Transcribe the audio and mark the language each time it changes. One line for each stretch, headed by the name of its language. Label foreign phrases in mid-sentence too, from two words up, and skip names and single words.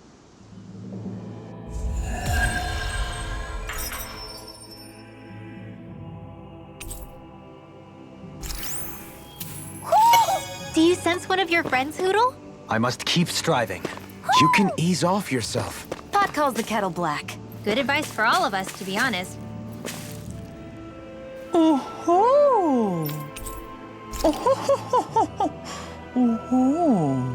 English: Do you sense one of your friends, Hootle? I must keep striving. You can ease off yourself. Pot calls the kettle black. Good advice for all of us, to be honest. Oh-ho! Oh-ho-ho-ho-ho! Oh-ho!